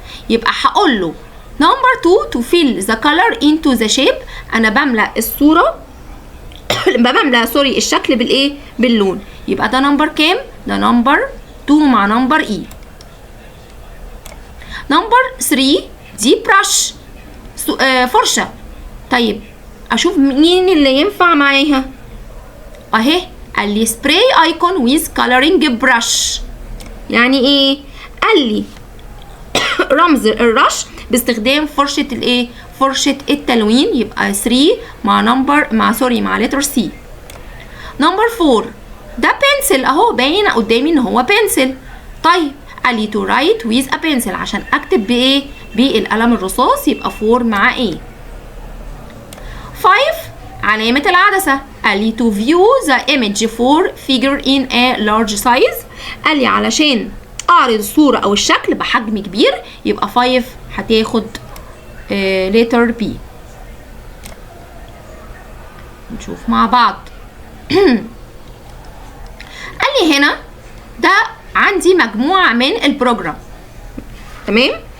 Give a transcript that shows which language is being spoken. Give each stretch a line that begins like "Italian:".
Arabic: يبقى هقول له نمبر 2
English: to fill the color into the shape.
Arabic: انا بملى الصورة بملى الشكل بالايه؟ باللون. يبقى ده نمبر كام؟ ده نمبر 2 مع نمبر اي. نمبر 3 دي براش، فرشة. طيب اشوف مين اللي ينفع معاها اهي. قال لي
English: spray icon with coloring brush.
Arabic: يعني ايه؟ قال لي رمز الرش باستخدام فرشة الايه؟ فرشة التلوين. يبقى 3 مع لتر سي. نمبر 4 ده بنسل اهو، باين قدامي ان هو بنسل. طيب قال لي
English: to write with a pencil
Arabic: عشان اكتب بايه؟ بالقلم الرصاص. يبقى 4 مع ايه. 5 علامة العدسة. قال لي
English: to view the image for figure in a large size.
Arabic: قال لي علشان اعرض الصورة او الشكل بحجم كبير. يبقى 5 هتاخد letter B. نشوف مع بعض. قال لي هنا ده عندي مجموعة من البروجرام، تمام.